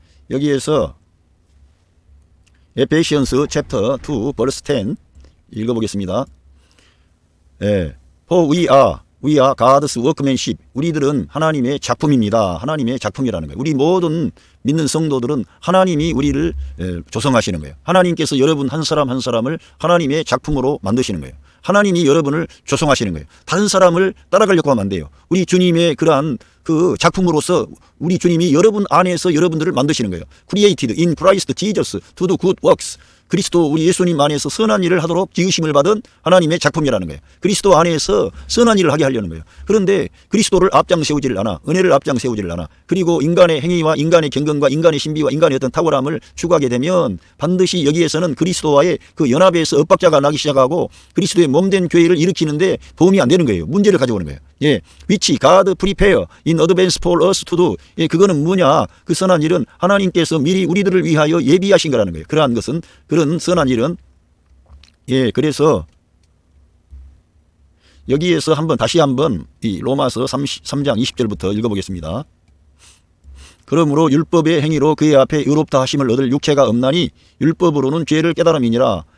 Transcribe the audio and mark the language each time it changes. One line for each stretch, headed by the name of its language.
Korean: 여기에서
English: 에페시언스 챕터 2 벌스 10
Korean: 읽어보겠습니다.
English: For we are God's workmanship.
Korean: 우리들은 하나님의 작품입니다. 하나님의 작품이라는 거예요. 우리 모든 믿는 성도들은 하나님이 우리를 조성하시는 거예요. 하나님께서 여러분 한 사람 한 사람을 하나님의 작품으로 만드시는 거예요. 하나님이 여러분을 조성하시는 거예요. 다른 사람을 따라가려고 하면 안 돼요. 우리 주님의 그러한 그 작품으로서 우리 주님이 여러분 안에서 여러분들을 만드시는 거예요.
English: Created in Christ Jesus to do good works.
Korean: 그리스도 우리 예수님 안에서 선한 일을 하도록 지으심을 받은 하나님의 작품이라는 거예요. 그리스도 안에서 선한 일을 하게 하려는 거예요. 그런데 그리스도를 앞장 세우지를 않아. 은혜를 앞장 세우지를 않아. 그리고 인간의 행위와 인간의 경건과 인간의 신비와 인간의 어떤 탁월함을 추구하게 되면 반드시 여기에서는 그리스도와의 그 연합에서 엇박자가 나기 시작하고 그리스도의 몸된 교회를 일으키는데 도움이 안 되는 거예요. 문제를 가져오는 거예요.
English: 예, which God prepare in advance for us to do.
Korean: 예, 그거는 뭐냐? 그 선한 일은 하나님께서 미리 우리들을 위하여 예비하신 거라는 거예요. 그러한 것은 그런 선한 일은 예, 그래서 여기에서 다시 한번 이 로마서 3장 20절부터 읽어보겠습니다. 그러므로 율법의 행위로 그의 앞에 의롭다 하심을 얻을 육체가 없나니 율법으로는 죄를 깨달음이니라.